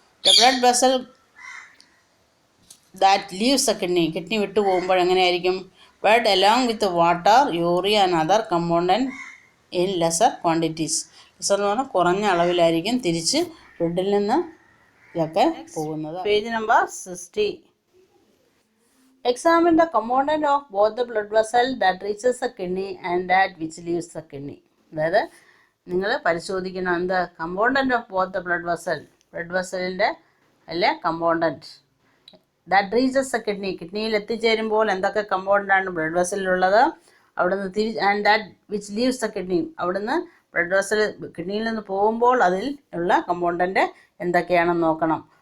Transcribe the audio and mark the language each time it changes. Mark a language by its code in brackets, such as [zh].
[en] the blood vessel that leaves the kidney [ml] വിട്ടു പോകുമ്പോൾ എങ്ങനെയായിരിക്കും? [en] Blood along with water, urea and other component in lesser quantities. [ml] Lesser എന്ന് പറഞ്ഞാൽ കുറഞ്ഞ അളവിലായിരിക്കും തിരിച്ച് ബ്ലഡിൽ നിന്ന് ഇതൊക്കെ പോകുന്നത്. [en] Page number 60. Examine the component of both the blood vessel that reaches the kidney and that which leaves the kidney. [ml] അതായത് നിങ്ങൾ പരിശോധിക്കണം എന്താ [en] component of both the blood വെസലിൻ്റെ [ml] അല്ലെ [en] component that reaches the കിഡ്നിയിൽ [ml] എത്തിച്ചേരുമ്പോൾ എന്തൊക്കെ കമ്പോണൻ്റാണ് ബ്ലഡ് വെസലിലുള്ളത്? അവിടുന്ന് [en] and that which leaves the kidney, [ml] അവിടുന്ന് blood vessel കിഡ്നിയിൽ നിന്ന് പോകുമ്പോൾ അതിൽ ഉള്ള കമ്പോണൻ്റ് എന്തൊക്കെയാണെന്ന് നോക്കണം.